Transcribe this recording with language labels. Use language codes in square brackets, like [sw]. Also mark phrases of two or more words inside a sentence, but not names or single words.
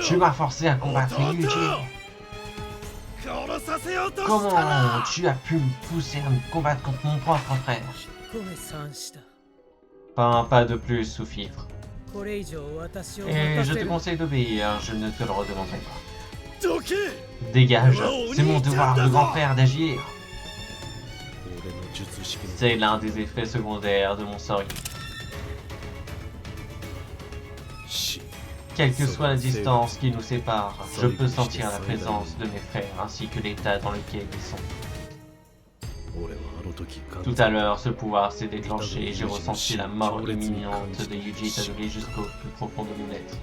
[fr] Tu m'as forcé à combattre Yuji. [ja] 殺させようと [fr] Comment tu as pu me pousser à me combattre contre mon propre frère? [ja] ごめんした [fr] Pas un pas de plus, sous-fifre. [ja] これ以上私を [fr] Et [ja] 待 [fr] je [ja] た [fr] te [ja] せる [fr] conseille d'obéir, je ne te le redemanderai pas. [ja] どけ [fr] Dégage, c'est mon devoir de grand frère d'agir. [ja] 俺の術式の [fr] C'est l'un des effets secondaires de mon sort. [ja] 死 [fr] Quelle que soit la distance qui nous sépare, je peux sentir la présence de mes frères ainsi que l'état dans lequel ils sont. Tout à l'heure, ce pouvoir s'est déclenché et j'ai ressenti la mort imminente de Yuji Itadori jusqu'au plus profond de mon être.